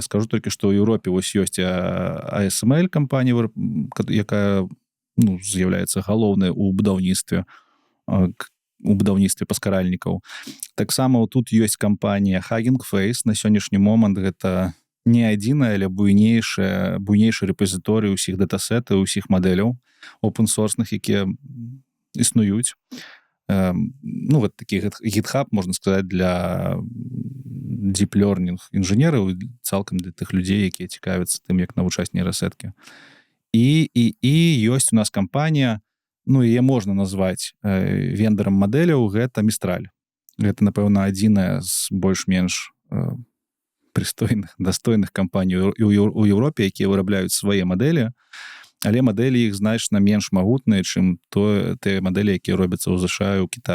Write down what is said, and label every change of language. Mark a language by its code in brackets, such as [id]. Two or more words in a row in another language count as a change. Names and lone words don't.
[be] Скажу толькі, што ў Еўропе вось ёсць ASML кампанія, якая з'яўляецца галоўнай у будаўніцтве паскаральнікаў. Таксама тут ёсць кампанія Hugging Face. На сённяшні момант гэта не адзіная, але буйнейшы рэпазіторый усіх датасетаў, усіх мадэляў open-sourceных, якія існуюць. Вот такі GitHub, можна сказаць, для [en] deep learning [be] інжынераў, цалкам для тых людзей, якія цікавяцца тым, як навучаць нейрасеткі. І ёсць у нас кампанія, яе можна назваць вендарам мадэляў, гэта Mistral. Гэта, напэўна, адзіная з больш-менш прыстойных, дастойных кампаній у Еўропе, якія вырабляюць свае мадэлі, але мадэлі іх значна менш магутныя, чым тыя мадэлі, якія робяцца ў ЗША і ў Кітаі.